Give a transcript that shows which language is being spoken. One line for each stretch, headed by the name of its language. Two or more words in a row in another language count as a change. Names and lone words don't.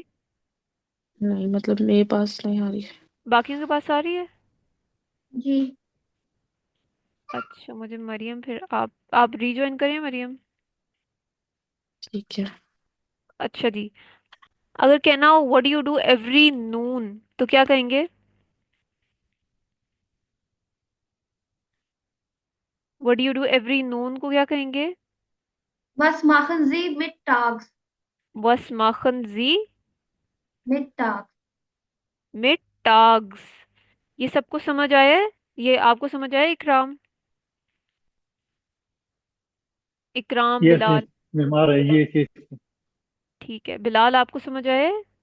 Hindi: नहीं मतलब मेरे पास नहीं आ रही। बाकियों के पास आ रही है? जी। अच्छा, मुझे मरियम, फिर आप रीज्वाइन करें मरियम। ठीक है। अच्छा जी, अगर कहना हो
English: what do you do every noon,
Hindi: तो क्या कहेंगे?
English: what do you do every noon
Hindi: को क्या कहेंगे?
German: Was machen Sie mittags? was machen Sie Mittags.
Hindi: मिट टाग्स। ये सबको समझ आया है? ये आपको समझ आया इकराम? इकराम,
English: Yes, yes,
Hindi: बिलाल। मैम आ रहा है,
English: yes, yes.
Hindi: ठीक है, बिलाल आपको समझ आया है?